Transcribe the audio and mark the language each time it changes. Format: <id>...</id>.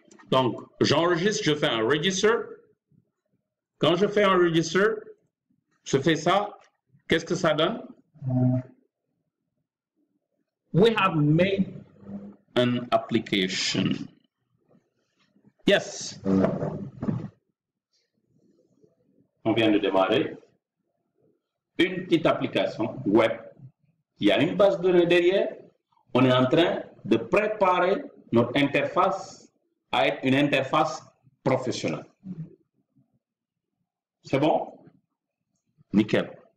<fr>Donc, j'enregistre, je fais un register. Quand je fais un register, je fais ça. Qu'est-ce que ça donne?</fr> <en>We have made an application. Yes.</en> <fr>On vient de démarrer une petite application web. Il y a une base de données derrière. On est en train de préparer notre interface à être une interface professionnelle. C'est bon? Nickel.</fr>